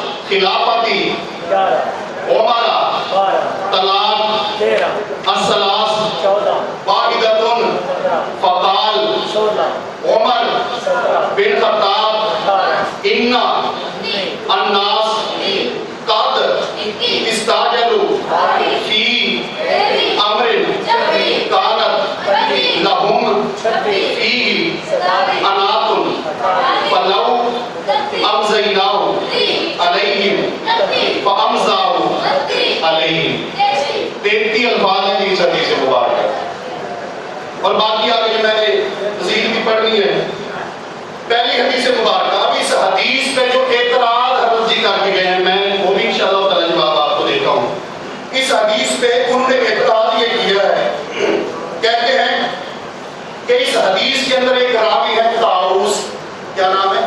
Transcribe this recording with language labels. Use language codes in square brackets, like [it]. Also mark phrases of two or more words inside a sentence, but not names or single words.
[ar] खिलाफती 11 उमरा 12 तलाक 13 अस्सलास 14 वाहिदतुन 15 फकाल 16 उमर 17 बिन खत्ताब 18 इन्ना 19 الناس قد استعجلوا في أمرٍ كانت لهم 26 فيه أناةٌ فلو أمضيناه عليهم فأمضاه عليهم. [ur] 33 الفاظ ہیں اس حدیث مبارک، اور باقی آگے جو میں نے تذییل بھی پڑھنی ہے. پہلی حدیث مبارک، اب اس حدیث پہ جو اعتراض حضرت جی کر کے گئے ہیں، میں وہ بھی [ar] ان شاء اللہ تعالیٰ [ur] جواب آپ کو دیتا ہوں. اس حدیث پہ انہوں نے اعتراض یہ کیا ہے، کہتے ہیں کہ اس حدیث کے اندر ایک راوی ہے طاؤس، کیا نام ہے?